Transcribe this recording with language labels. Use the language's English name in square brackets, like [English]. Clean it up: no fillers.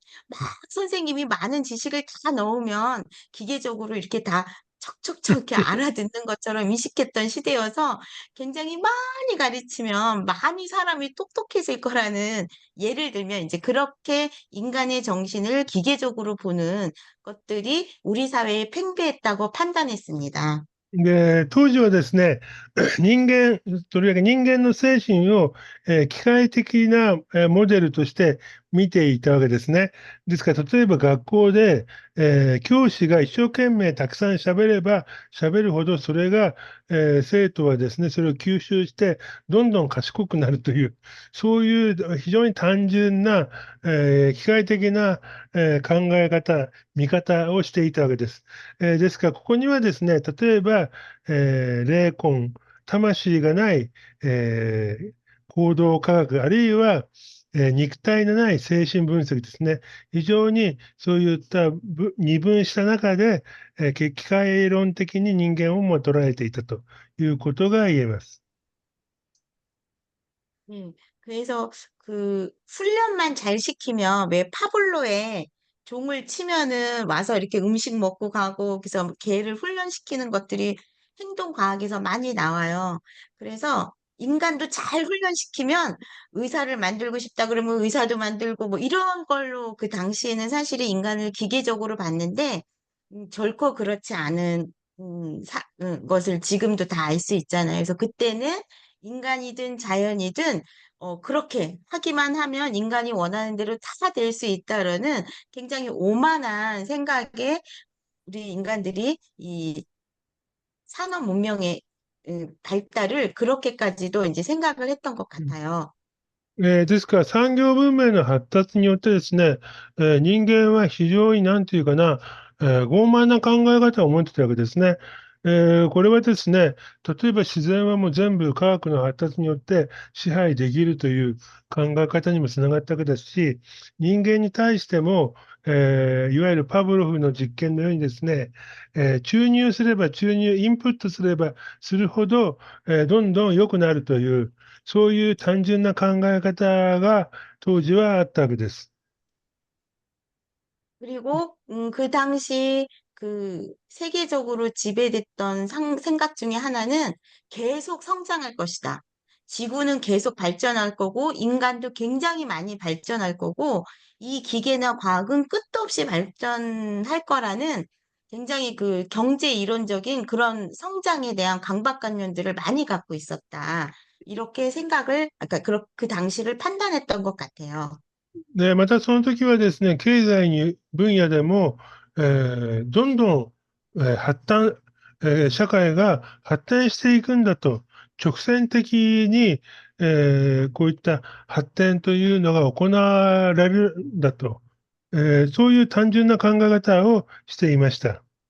[Korean] 막 선생님이 많은 지식을 다 넣으면 기계적으로 이렇게 다 척척척 이렇게 알아듣는 것처럼 인식했던 시대여서 굉장히 많이 가르치면 많이 사람이 똑똑해질 거라는 예를 들면 이제 그렇게 인간의 정신을 기계적으로 보는 것들이 우리 사회에 팽배했다고 판단했습니다. [Japanese] で、当時はですね、人間、とりわけ人間の精神を、機械的な、モデルとして見ていたわけですね。ですから、例えば学校で、教師が一生懸命たくさん喋れば喋るほど、それが、生徒はですね、それを吸収して、どんどん賢くなるという、そういう非常に単純な、機械的な、考え方、見方をしていたわけです。ですから、ここにはですね、例えば、霊魂、魂がない、行動科学、あるいは、肉体のない精神分析ですね。非常にそういった二分した中で、機械論的に人間をも捉えていたということが言えます。 [Korean] 그래서 그 훈련만 잘 시키면 왜 파블로에 종을 치면은 와서 이렇게 음식 먹고 가고 그래서 개를 훈련시키는 것들이 행동과학에서 많이 나와요. 그래서 인간도 잘 훈련시키면 의사를 만들고 싶다 그러면 의사도 만들고 뭐 이런 걸로 그 당시에는 사실은 인간을 기계적으로 봤는데 결코 그렇지 않은 것을 지금도 다 알 수 있잖아요. 그래서 그때는 인간이든 자연이든 그렇게 하기만 하면 인간이 원하는 대로 다 될 수 있다라는 굉장히 오만한 생각에 우리 인간들이 이 산업 문명의 발달을 그렇게까지도 이제 생각을 했던 것 うん。 같아요. [Japanese] ですから産業文明の発達によってですね、人間は非常になんていうかな、傲慢な考え方を持ってたわけですね。これはですね、例えば自然はもう全部科学の発達によって支配できるという考え方にもつながったわけですし、人間に対しても、いわゆるパブロフの実験のようにですね、注入すれば注入、インプットすればするほど、どんどん良くなるという、そういう単純な考え方が当時はあったわけです。 [Korean] 그리고 그 당시 그 세계적으로 지배됐던 생각 중에 하나는 계속 성장할 것이다. 지구는 계속 발전할 거고 인간도 굉장히 많이 발전할 거고 이 기계나 과학은 끝도 없이 발전할 거라는 굉장히 그 경제 이론적인 그런 성장에 대한 강박관념들을 많이 갖고 있었다. 이렇게 생각을, 아까 그 당시를 판단했던 것 같아요. [Japanese] で、またその時はですね、経済に分野でも、どんどん、社会が発展していくんだと、直線的に、こういった発展というのが行われるんだと、そういう単純な考え方をしていました。